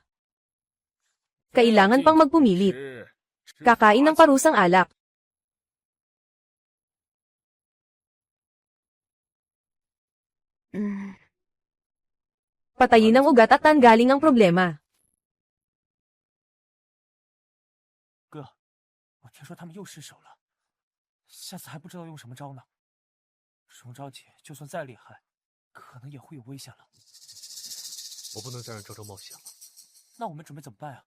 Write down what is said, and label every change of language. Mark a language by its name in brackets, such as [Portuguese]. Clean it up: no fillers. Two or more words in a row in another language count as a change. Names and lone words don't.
[Filipino] Kailangan pang magpumilit. Kakain ng parusang alak. Patayin ang ugat at tanggalin ang problema. [Chinese] 哥，我听说他们又失手了，下次还不知道用什么招呢。荣昭姐就算再厉害，可能也会有危险了。我不能再让昭昭冒险了。那我们准备怎么办啊？